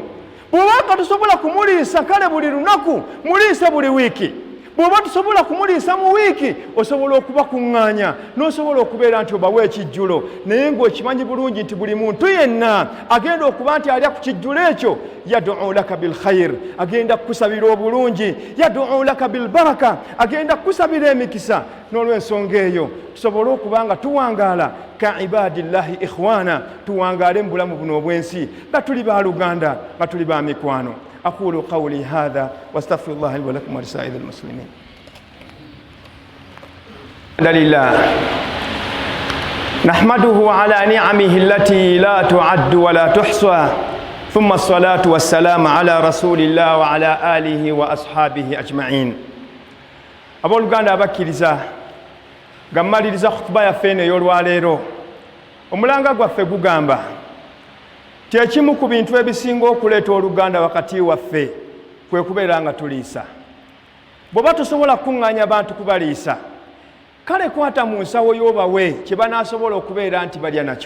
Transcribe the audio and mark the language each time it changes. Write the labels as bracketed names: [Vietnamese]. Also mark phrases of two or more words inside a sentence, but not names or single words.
[Ganda] bw'oba tosobola kumuliisa kale buli lunaku, muliise buli wiiki. bw'oba tusobola kumuliisa mu wiiki, osobola okubakuŋŋaanya n'osobola okubeera nti obawa ekijjulo, naye ng'okimanyi bulungi nti buli muntu yenna agenda okuba nti alya ku kijjulo ekyo [Arabic] يدعو لك بالخير, [Ganda] agenda kukusabira obulungi, [Arabic] يدعو لك بالبركة, [Ganda] agenda kukusabira emikisa. n'olw'ensonga eyo tusobole okuba nga tuwangaala [Arabic] كعباد الله إخوانا, [Ganda] tuwangaale mu bulamu buno obw'ensi nga tuli baaluganda, nga tuli ba mikwano. [Arabic] أقول قولي هذا واستغفر الله لي ولكم ولسائر المسلمين. الحمد لله نحمده على نعمه التي لا تعد ولا تحصى، ثم الصلاة والسلام على رسول الله وعلى آله وأصحابه أجمعين. [Ganda] abooluganda abakkiriza, nga mmaliriza khutuba yaffe eno ey'olwaleero, omulanga gwaffe gugamba kyekimu ku bintu ebisinga okuleeta oluganda wakati waffe kwe kubeera nga tuliisa. bw'oba tosobola kuŋŋaanya abantu kubaliisa, kale kwata mu nsawo y'obawe kye banaasobola okubeera nti balya nakyo.